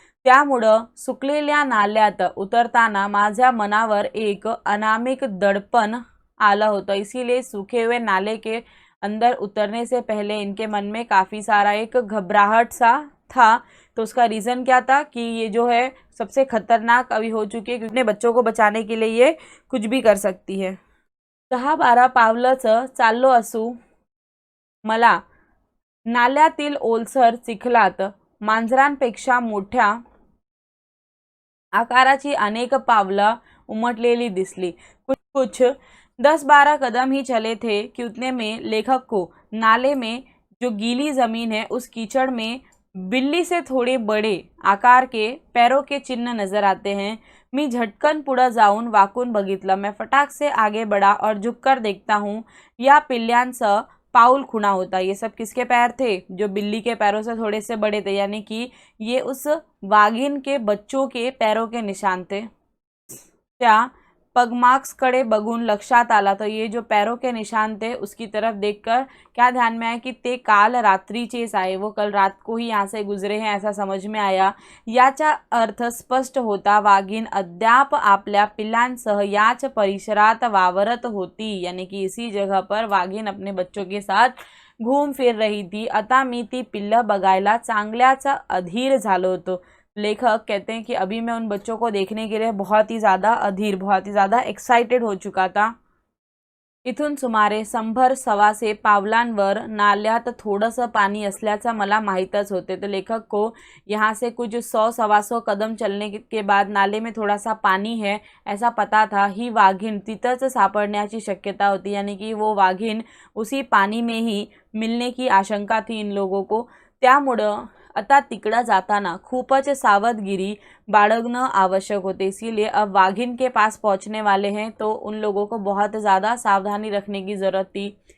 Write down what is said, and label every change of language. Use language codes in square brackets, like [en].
[mr] त्यामुळं सुकलेल्या नाल्यात उतरताना माझ्या मनावर एक अनामिक दडपण आलं होतं, [hi] इसीलिए सूखे हुए नाले के अंदर उतरने से पहले इनके मन में काफ़ी सारा एक घबराहट सा था। तो उसका रीज़न क्या था कि ये जो है सबसे खतरनाक अभी हो चुकी है, क्योंकि अपने बच्चों को बचाने के लिए ये कुछ भी कर सकती है। [mr] 10-12 पावलंच चाललो असू मला नाल्यातील ओलसर चिखलात मांजरांपेक्षा मोठ्या आकाराची अनेक पावलं उमटलेली दिसली। [hi] कुछ 10-12 कदम ही चले थे कि उतने में लेखक को नाले में जो गीली ज़मीन है उस कीचड़ में बिल्ली से थोड़े बड़े आकार के पैरों के चिन्ह नजर आते हैं। [mr] मी झटकन पुढं जाऊन वाकून बघितलं। [hi] मैं फटाक से आगे बढ़ा और झुककर देखता हूँ [mr] या पिल्ल्यांचं पाऊल खुना होता। [hi] ये सब किसके पैर थे? जो बिल्ली के पैरों से थोड़े से बड़े थे, यानी कि ये उस वाघिन के बच्चों के पैरों के निशान थे। [mr] त्या पगमार्क्सकडे बघून लक्षात आला, [hi] तो ये जो पैरों के निशान थे उसकी तरफ देखकर क्या ध्यान में आया कि [mr] ते काल रात्रीचेच आहे, [hi] वो कल रात को ही यहाँ से गुजरे हैं, ऐसा समझ में आया। [mr] याचा अर्थ स्पष्ट होता, वाघीण अद्याप आपल्या पिल्लांसह याच परिसरात वावरत होती, [hi] यानी कि इसी जगह पर वाघीण अपने बच्चों के साथ घूम फिर रही थी। [mr] आता मी ती पिल्लं बघायला चांगल्याच अधीर झालो होतो। [hi] लेखक कहते हैं कि अभी मैं उन बच्चों को देखने के लिए बहुत ही ज़्यादा अधीर, बहुत ही ज़्यादा एक्साइटेड हो चुका था। [mr] इथून सुमारे 100-125 पावलांवर नाल्यात थोडंसं पाणी असल्याचं मला माहीतच होते। [hi] तो लेखक को यहाँ से कुछ 100-125 कदम चलने के बाद नाले में थोड़ा सा पानी है ऐसा पता था। [mr] ही वाघिण तिथंच सापडण्याची शक्यता होती, [hi] यानी कि वो वाघिण उसी पानी में ही मिलने की आशंका थी इन लोगों को। [mr] त्यामुळं आता तिकडं जाताना खूपच सावधगिरी बाळगणं आवश्यक होते, [hi] इसीलिए अब वाघिन के पास पहुंचने वाले हैं तो उन लोगों को बहुत ज़्यादा सावधानी रखने की ज़रूरत थी।